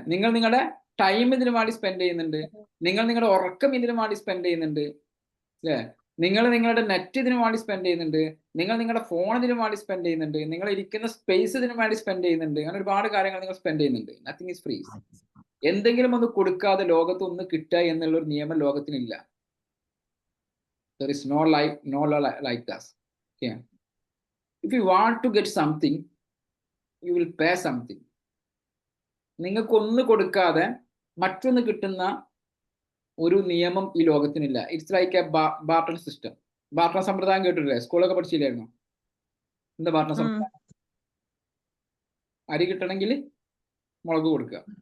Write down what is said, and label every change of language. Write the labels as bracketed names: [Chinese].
[Malayalam] നിങ്ങൾ നിങ്ങളുടെ ടൈം ഇതിനു വേണ്ടി സ്പെൻഡ് ചെയ്യുന്നുണ്ട്. നിങ്ങൾ നിങ്ങളുടെ ഉറക്കം ഇതിനു വേണ്ടി സ്പെൻഡ് ചെയ്യുന്നുണ്ട് അല്ലേ? നിങ്ങൾ നിങ്ങളുടെ നെറ്റ് ഇതിനു വേണ്ടി സ്പെൻഡ് ചെയ്യുന്നുണ്ട്. നിങ്ങൾ നിങ്ങളുടെ ഫോൺ ഇതിനു വേണ്ടി സ്പെൻഡ് ചെയ്യുന്നുണ്ട്. നിങ്ങൾ ഇരിക്കുന്ന സ്പേസ് ഇതിനു വേണ്ടി സ്പെൻഡ് ചെയ്യുന്നുണ്ട്. അങ്ങനെ ഒരുപാട് കാര്യങ്ങൾ നിങ്ങൾ സ്പെൻഡ് ചെയ്യുന്നുണ്ട്. [English] Nothing is free. [Malayalam] എന്തെങ്കിലും ഒന്ന് കൊടുക്കാതെ ലോകത്ത് ഒന്ന് കിട്ടുക എന്നുള്ള ഒരു നിയമം ലോകത്തിനില്ല. [English] There is no law like that. Okay. If you want to get something, you will pay something. [Malayalam] നിങ്ങൾക്ക് ഒന്ന് കൊടുക്കാതെ മറ്റൊന്ന് കിട്ടുന്ന ഒരു നിയമം ഈ ലോകത്തിനില്ല. [English] It's like a barter system. [Malayalam] Barton സമ്പ്രദായം കേട്ടിട്ടില്ലേ? സ്കൂളൊക്കെ പഠിച്ചില്ലായിരുന്നോ? എന്താ ബാർട്ടൺ സമ്പ്രദായം? അരി കിട്ടണമെങ്കിൽ മുളക് കൊടുക്കുക,